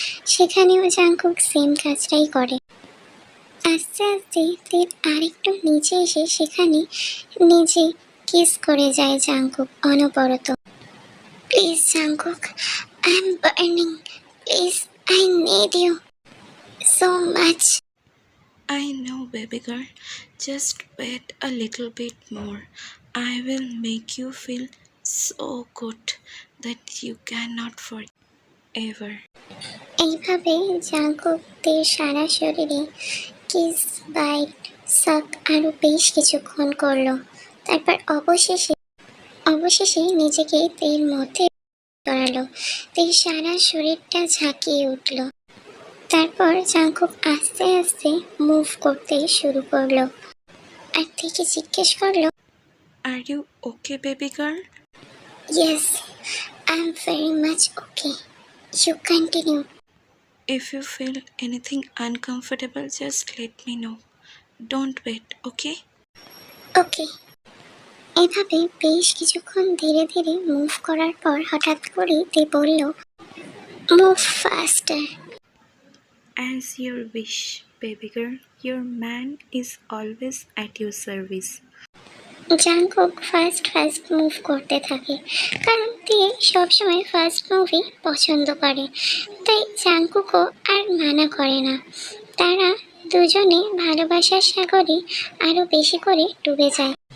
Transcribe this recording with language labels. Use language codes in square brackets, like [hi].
[bn] সেখানেও Jungkook same কাজটাই করে। আস্তে আস্তে তে আরেকটু নিচে এসে সেখানে নিজে কিস করে যায় জাংকুক অনবরত। [en] Please Jungkook, I am burning, please, I need you so much. I know, baby girl. Just wait a little bit more. I will make you feel so good that you cannot forget ever. [bn] এইভাবে Jungkook তের সারা শরীরে kiss, byte, সাক আরও বেশ কিছুক্ষণ করলো। তারপর অবশেষে নিজেকে তের মধ্যে জড়ালো। তের সারা শরীরটা ঝাঁকিয়ে উঠল। তারপর জাংকুক আস্তে আস্তে মুভ করতে শুরু করলো, আর থেকে জিজ্ঞেস করলো, [en] Are you okay, baby girl? Yes, I am very much okay, you continue. If you feel anything uncomfortable, just let me know. Don't wait, okay? Okay. [bn] এভাবে বেশ কিছুক্ষণ ধীরে ধীরে মুভ করার পর হঠাৎ করেই তে বলল, [en] Move faster. As your wish, baby girl. Your man is always at your service. [bn] Jungkook first move করতে থাকে, কারণ তে সবসময় ফার্স্ট মুভই পছন্দ করে। তাই জাংকুকও আর মানা করে না। তারা দুজনে ভালোবাসার সাগরে আরও বেশি করে ডুবে যায়।